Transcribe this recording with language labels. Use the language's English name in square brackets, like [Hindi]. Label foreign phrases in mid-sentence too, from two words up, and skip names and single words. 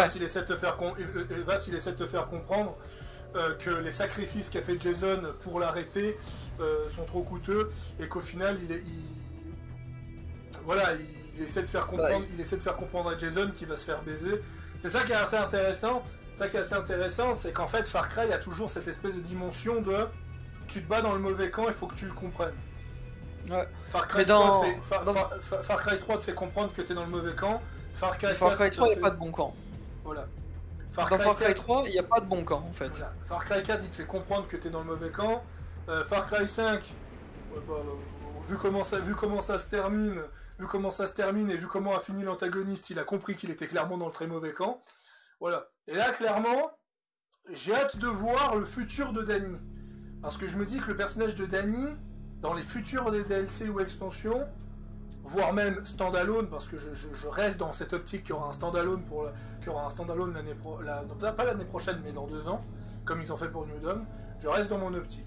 [French] Vaas il essaie de te faire comprendre que les sacrifices qu'a fait Jason pour l'arrêter sont trop coûteux et qu'au final il essaie de faire comprendre à Jason qu'il va se faire baiser. C'est ça qui est assez intéressant. C'est qu'en fait Far Cry a toujours cette espèce de dimension de tu te bats dans le mauvais camp, il faut que tu le comprennes. Ouais. Far Cry 3 te fait comprendre que tu es dans le mauvais camp. Far Cry 3 il n'y a pas de bon camp. Voilà. Dans Far Cry 3 il n'y a pas de bon camp en fait. Voilà. Far Cry 4 il te fait comprendre que tu es dans le mauvais camp. Far Cry 5 vu comment ça se termine et vu comment a fini l'antagoniste, il a compris qu'il était clairement dans le très mauvais camp. Voilà. Et là, clairement, j'ai hâte de voir le futur de Danny. Parce que je me dis que le personnage de Danny, dans les futurs des DLC ou extensions, voire même standalone, parce que je reste dans cette optique qu'il y aura un standalone pas l'année prochaine, mais dans 2 ans, comme ils ont fait pour New Dawn, je reste dans mon optique.